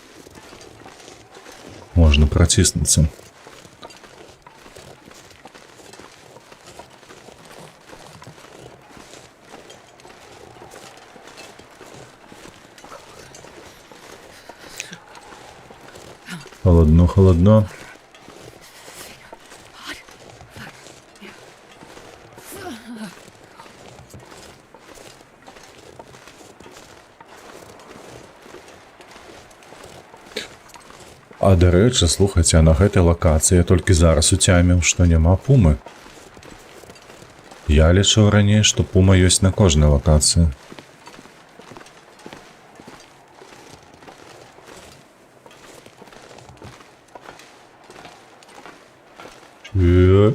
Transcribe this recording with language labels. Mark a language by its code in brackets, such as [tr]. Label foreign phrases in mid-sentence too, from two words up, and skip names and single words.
[be] Можна праціснуцца. [uk] Холодно, холодно. [be] А дарэчы, слухайце, а на гэтай лакацыі я толькі зараз уцяміў, што няма пумы. Я лічыў раней, што пума ёсць на кожнай лакацыі. Так.